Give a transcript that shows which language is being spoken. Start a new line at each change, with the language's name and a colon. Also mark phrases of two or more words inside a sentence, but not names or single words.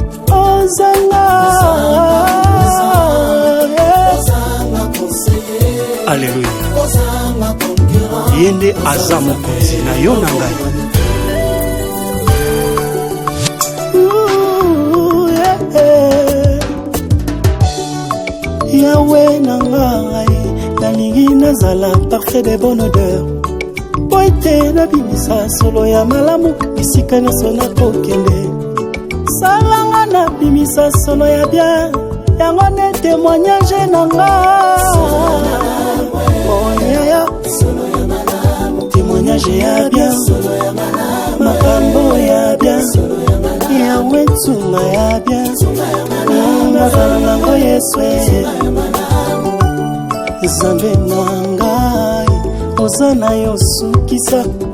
Lingala: Ozanga. Alléluia. Ye nde aza mokonzi na yo na ngai. Ouh, yeah, yeah. Yahweh na ngai, nalingi nazala
French: parfait de bonne odeur.
Lingala: Po ete nabimisa solo ya malamu, bisika nyonso nakokende. Salanga nabimisa solo ya bien, yango nde témoignage na nga. Oh, yeah, yeah. Témoignage ya bien, makambo ya bien, Yahweh ntunga ya bien. Nazala nango Yesu, eh. Nzambe na ngai, oza na yo sukisa.